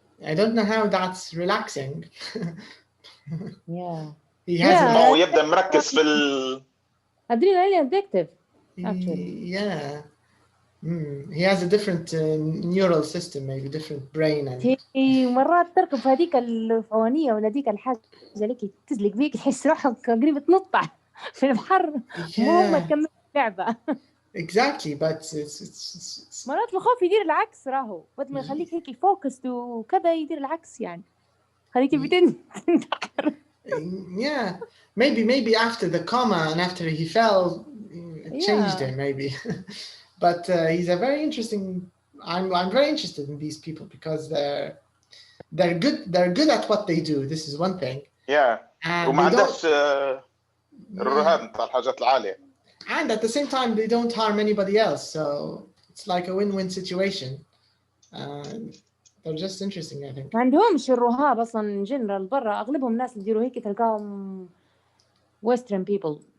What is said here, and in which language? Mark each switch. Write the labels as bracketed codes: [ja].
[en] I don't know how that's relaxing. Yeah. He has [ar] يبدأ مركز في [en] adrenaline addictive actually. Yeah. He has a different neural system, maybe different brain. And [ar] هي مرات تركب في هذيك الفوانية ولا هذيك الحاجة اللي تزلق فيك تحس روحك قريب تنطع في البحر مو ما تكمل اللعبة. [en] Exactly, but it's [ar] مرات الخوف يدير العكس راهو بدل ما يخليك هيك فوكس وكذا يدير العكس يعني خليك بتنتحر. [en] Yeah, maybe after the coma and after he fell, it changed him maybe. But he's a very interesting. I'm very interested in these people because they're good. They're good at what they do. This is one thing. Yeah. [ar] وما عندهش الرهاب نتاع الحاجات العالية. [en] And at the same time, they don't harm anybody else. So it's like a win-win situation. They're just interesting, I think. [ar] ما عندهمش الرهاب أصلاً جنرال برا أغلبهم ناس اللي يديروا هيك تلقاهم [en] Western people.